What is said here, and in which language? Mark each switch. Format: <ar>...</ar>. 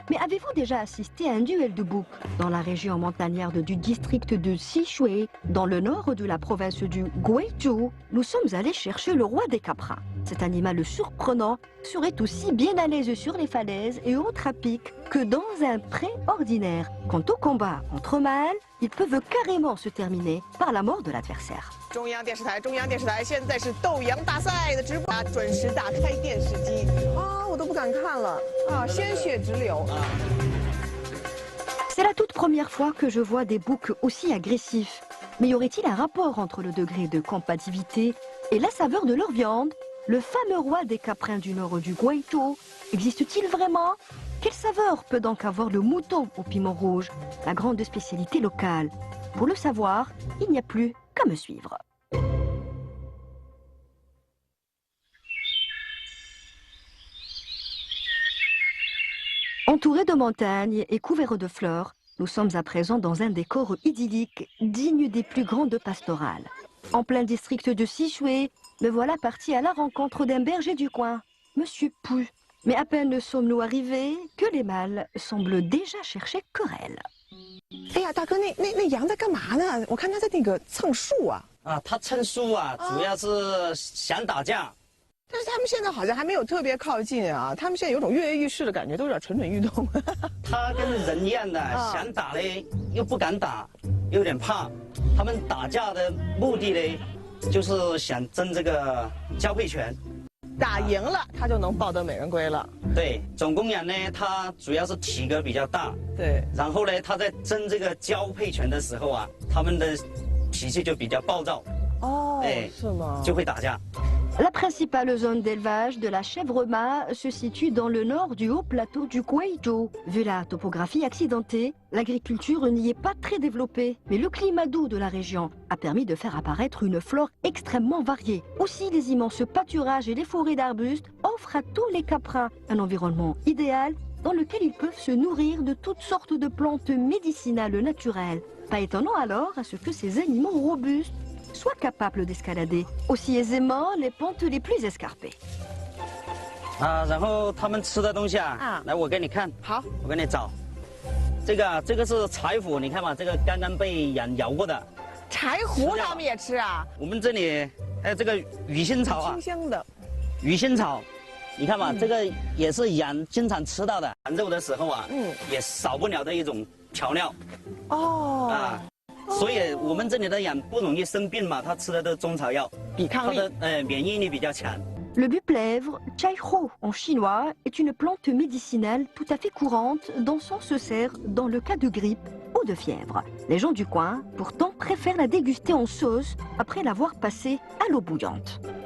<fr>Mais avez-vous déjà assisté à un duel de boucs dans la région montagnarde du district de Xishui, dans le nord de la province du Guizhou? Nous sommes allés chercher le roi des caprins. Cet animal surprenant serait aussi bien à l'aise sur les falaises et autres à pic que dans un pré ordinaire. Quant au combat entre mâles, ils peuvent carrément se terminer par la mort de l'adversaire.</fr> <zh>中央电视台，现在是斗羊大赛的直播啊，准时打开电视机啊，我都不敢看了啊，鲜血直流。</zh> <fr>C'est la toute première fois que je vois des boucs aussi agressifs. Mais y aurait-il un rapport entre le degré de combativité et la saveur de leur viande? Le fameux roi des caprins du nord du Guizhou existe-t-il vraiment? Quelle saveur peut donc avoir le mouton au piment rouge, la grande spécialité locale? Pour le savoir, il n'y a plus qu'à me suivre. Entourés de montagnes et couverts de fleurs, nous sommes à présent dans un décor idyllique, digne des plus grandes pastorales. En plein district de Xishui, me voilà parti à la rencontre d'un berger du coin, Monsieur Pu. Mais à peine sommes-nous arrivés que les mâles semblent déjà chercher querelle.</fr> <zh>哎呀，大哥，那羊在干嘛呢？我看它在那个蹭树啊。啊，它蹭树啊，主要是想打架。但是他们现在好像还没有特别靠近啊，他们现在有种跃跃欲试的感觉，都有点蠢蠢欲动。他跟人一样的，想打嘞又不敢打，有点怕。他们打架的目的呢，就是想争这个交配权。打赢了，他就能抱得美人归了。对，总公羊呢，它主要是体格比较大。对。然后呢，他在争这个交配权的时候啊，他们的脾气就比较暴躁。哦，是吗？就会打架。</zh> <fr>La principale zone d'élevage de la chèvre mât se situe dans le nord du haut plateau du Guizhou. Vu la topographie accidentée, l'agriculture n'y est pas très développée. Mais le climat doux de la région a permis de faire apparaître une flore extrêmement variée. Aussi, les immenses pâturages et les forêts d'arbustes offrent à tous les caprins un environnement idéal dans lequel ils peuvent se nourrir de toutes sortes de plantes médicinales naturelles. Pas étonnant alors à ce que ces animaux robustes soient capables d'escalader aussi aisément les pentes les plus escarpées.</fr> <zh>啊，然后他们吃的东西啊，来我给你看，好，我给你找。这个是柴胡，你看嘛，这个刚刚被羊咬过的。柴胡他们也吃啊？我们这里还有这个鱼腥草啊，清香的。鱼腥草，你看嘛，这个也是羊经常吃到的，羊肉的时候啊，也少不了的一种调料。哦。啊，所以我们这里的羊不容易生病嘛，它吃的都是中草药，抵抗力，它的免疫力比较强。</zh> <fr>Le buplèvre, chai hou en chinois, est une plante médicinale tout à fait courante dont on se sert dans le cas de grippe ou de fièvre. Les gens du coin, pourtant, préfèrent la déguster en sauce après l'avoir passée à l'eau bouillante.</fr>